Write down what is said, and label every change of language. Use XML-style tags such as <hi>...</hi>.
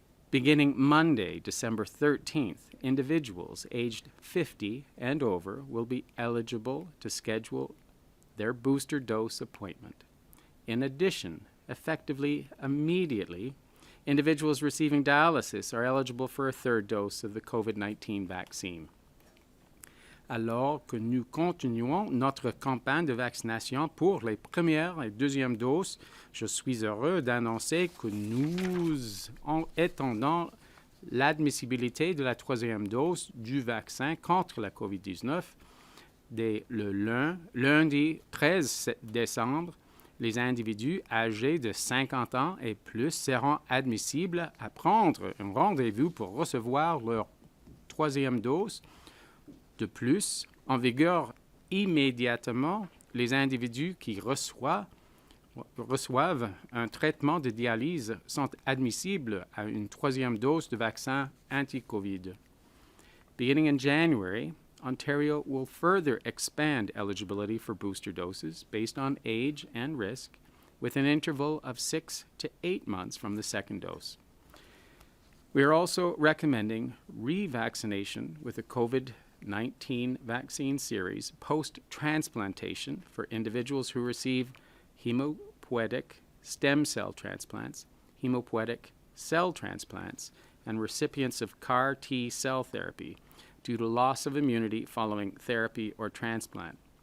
<en>Beginning Monday, December 13th, individuals aged 50 and over will be eligible to schedule their booster dose appointment. In addition, effectively immediately, individuals receiving dialysis are eligible for a third dose of the COVID-19 vaccine.</en> <fr>Alors que nous continuons notre campagne de vaccination pour les premières et deuxièmes doses, je suis heureux d'annoncer que nous étendons l'admissibilité de la troisième dose du vaccin contre la COVID-19 dès le lundi 13 décembre. Les individus âgés de 50 ans et plus seront admissibles à prendre un rendez-vous pour recevoir leur troisième dose. De plus, en vigueur immédiatement, les individus qui reçoivent un traitement de dialyse sont admissibles à une troisième dose de vaccin anti-COVID.</fr> <en>Beginning in January, Ontario will further expand eligibility for booster doses based on age and risk with an interval of 6 to 8 months from the second dose. We are also recommending revaccination with a COVID-19 vaccine series post-transplantation for individuals who receive hematopoietic stem cell transplants, hematopoietic cell transplants, and recipients of CAR T cell therapy due to loss of immunity following therapy or transplant.</en>